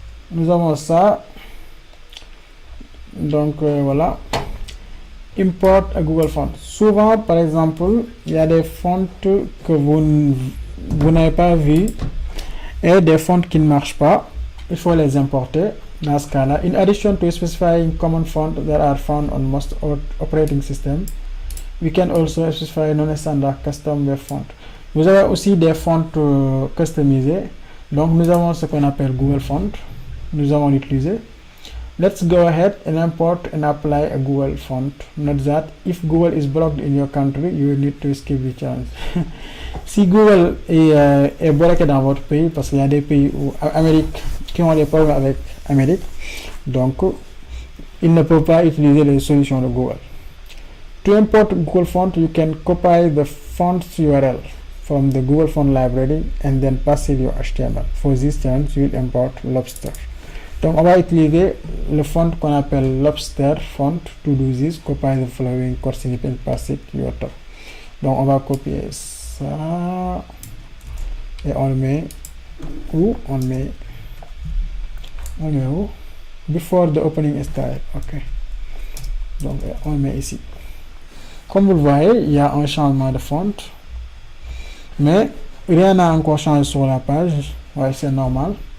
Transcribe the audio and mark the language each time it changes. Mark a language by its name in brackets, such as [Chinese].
[French] Nous avons ça. Donc, voilà. [English] Import a Google Font. [French] Souvent, par exemple, il y a des fonts que vous n'avez pas vues et des fonts qui ne marchent pas. Il faut les importer. dans ce cas-là. [English] In addition to specifying common fonts that are found on most operating systems, we can also specify non-standard custom web font. [French] Vous avez aussi des fonts customisées. Donc nous avons ce qu'on appelle Google Font. Nous allons l'utiliser. [English] Let's go ahead and import and apply a Google font. Note that if Google is blocked in your country, you will need to skip the challenge. [French] Si Google est bloqué dans votre pays, parce qu'il y a des pays qui ont des problèmes avec Amérique, donc ils ne peuvent pas utiliser les solutions de Google. [English] To import Google font, you can copy the font's URL from the Google font library and then pass it your HTML. For this challenge, you will import Lobster. [French] Donc on va utiliser le font qu'on appelle Lobster font. [English] To do this, copy the following code snippet and pass it your top. [French] Donc on va copier ça et on le met où? On le met où? [English] Before the opening style. [French] Ok. Donc on le met ici. Comme vous le voyez, il y a un changement de font, mais rien n'a encore changé sur la page. Ouais, c'est normal.